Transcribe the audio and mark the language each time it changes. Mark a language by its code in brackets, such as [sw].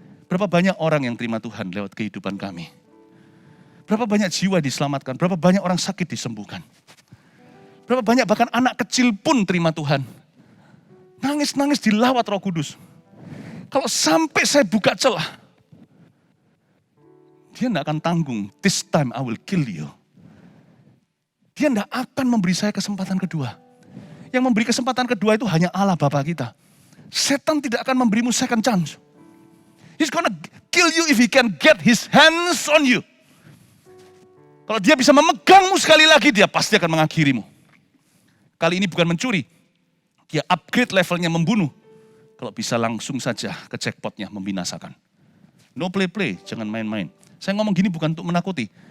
[id] Berapa banyak orang yang terima Tuhan lewat kehidupan kami. Berapa banyak jiwa diselamatkan, berapa banyak orang sakit disembuhkan. Berapa banyak bahkan anak kecil pun terima Tuhan. Nangis-nangis dilawat Roh Kudus. Kalau sampai saya buka celah, dia tidak akan tanggung. [en] This time I will kill you. [id] Dia tidak akan memberi saya kesempatan kedua. Yang memberi kesempatan kedua itu hanya Allah Bapa kita. Setan tidak akan memberimu second chance. [en] He's gonna kill you if he can get his hands on you. [id] Kalau dia bisa memegangmu sekali lagi, dia pasti akan mengakhirimu. Kali ini bukan mencuri. Dia upgrade levelnya membunuh. Kalau bisa langsung saja ke jackpotnya membinasakan. [en] No play-play, [id] jangan main-main. Saya ngomong gini bukan untuk menakuti.